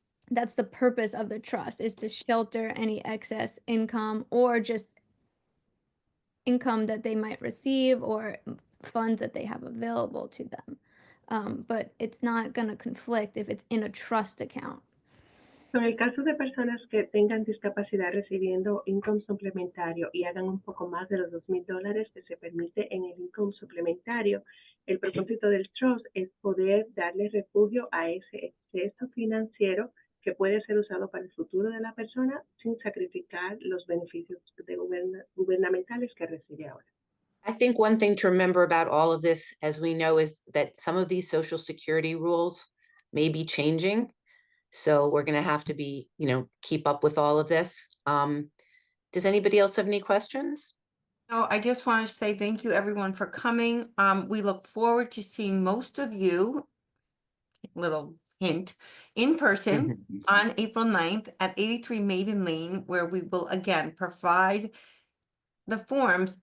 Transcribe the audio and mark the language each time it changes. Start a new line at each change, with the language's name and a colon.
English: That's the purpose of the trust, is to shelter any excess income or just income that they might receive or funds that they have available to them. But it's not going to conflict if it's in a trust account.
Spanish: En el caso de personas que tengan discapacidad recibiendo income suplementario y hagan un poco más de los $2,000 que se permite en el income suplementario, el propósito del trust es poder darle refugio a ese exceso financiero que puede ser usado para el futuro de la persona sin sacrificar los beneficios gubernamentales que recibe ahora.
English: I think one thing to remember about all of this, as we know, is that some of these Social Security rules may be changing. So we're going to have to be, keep up with all of this. Does anybody else have any questions? No, I just want to say thank you everyone for coming. We look forward to seeing most of you, little hint, in person on April 9th at 83 Maiden Lane, where we will again provide the forms.